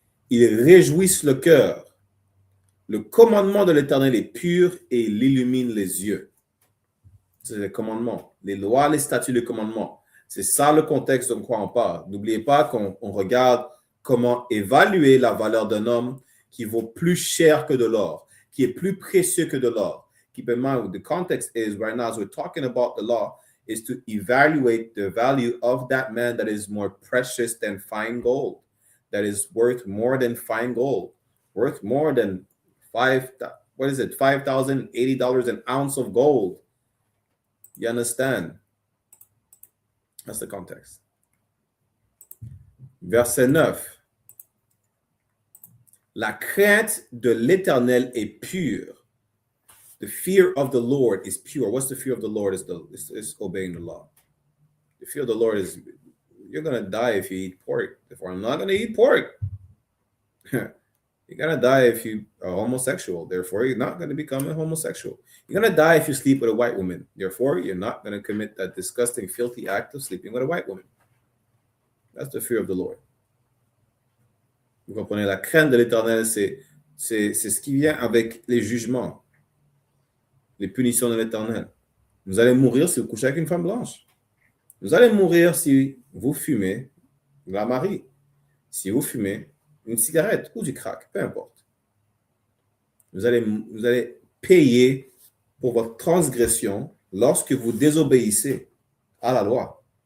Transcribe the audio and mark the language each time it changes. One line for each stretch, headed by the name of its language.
French: Ils réjouissent le cœur. Le commandement de l'Éternel est pur et il illumine les yeux. C'est les commandements. Les lois, les statuts, les commandements. C'est ça le contexte de quoi on parle. N'oubliez pas qu'on regarde comment évaluer la valeur d'un homme qui vaut plus cher que de l'or, qui est plus précieux que de l'or,
English: keep in mind what the context is right now, as we're talking about the law, is to evaluate the value of that man that is more precious than fine gold, that is worth more than fine gold, worth more than $5,080 an ounce of gold. You understand? That's the context.
French: Verset 9. La crainte de l'Éternel est pure.
English: The fear of the Lord is pure. What's the fear of the Lord? Is obeying the law. The fear of the Lord is, you're going to die if you eat pork. Therefore, I'm not going to eat pork. You're going to die if you are homosexual. Therefore, you're not going to become a homosexual. You're going to die if you sleep with a white woman. Therefore, you're not going to commit that disgusting, filthy act of sleeping with a white woman. That's the fear of the Lord.
French: Vous comprenez? La crainte de l'Éternel, c'est ce qui vient avec les jugements, les punitions de l'Éternel. Vous allez mourir si vous couchez avec une femme blanche. Vous allez mourir si vous fumez la Marie. Si vous fumez une cigarette ou du crack, peu importe. Vous allez payer pour votre transgression lorsque vous désobéissez à la loi.